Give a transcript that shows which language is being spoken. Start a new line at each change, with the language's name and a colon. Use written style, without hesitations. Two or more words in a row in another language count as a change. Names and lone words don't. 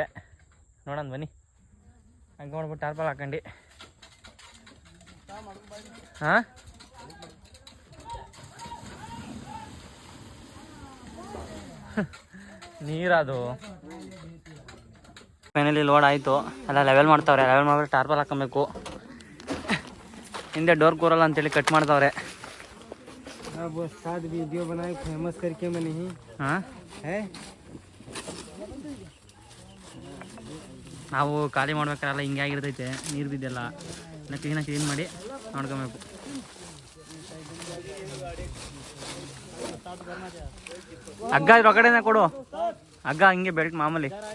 Kannada: ನೋಡೋಣ ಬನ್ನಿ. ಹಗ್ಗ ಹೊಡ್ಬಿಟ್ಟು ಟಾರ್ಪಲ್ ಹಾಕೊಂಡು ಹಾಂ ನೀರದು. ಫೈನಲಿ ಲೋಡ್ ಆಯಿತು. ಎಲ್ಲ ಲೆವೆಲ್ ಮಾಡ್ತಾವ್ರೆ. ಲೆವೆಲ್ ಮಾಡಿಬಿಟ್ಟು ಟಾರ್ಪಲ್ ಹಾಕೊಬೇಕು. ಹಿಂದೆ ಡೋರ್ ಕೂರಲ್ಲ ಅಂತೇಳಿ ಕಟ್ ಮಾಡ್ತಾವ್ರೆ.
Hindi: ವಿಡಿಯೋ बनाए फेमस करके मैंने ही हाँ है.
Kannada: ನಾವು ಖಾಲಿ ಮಾಡ್ಬೇಕಾರಲ್ಲ ಹಿಂಗೆ ಆಗಿರ್ತೈತೆ. ನೀರು ಬಿದ್ದೆಲ್ಲ ಎಲ್ಲ ಕ್ಲೀನ್ ಮಾಡಿ ನೋಡ್ಕೊಬೇಕು. ಹಗ್ಗ ಇದ್ರ ಕಡೆನೇ ಕೊಡು. ಹಗ್ಗ ಹಿಂಗೆ ಬೆಲ್ಟ್ ಮಾಮೂಲಿ.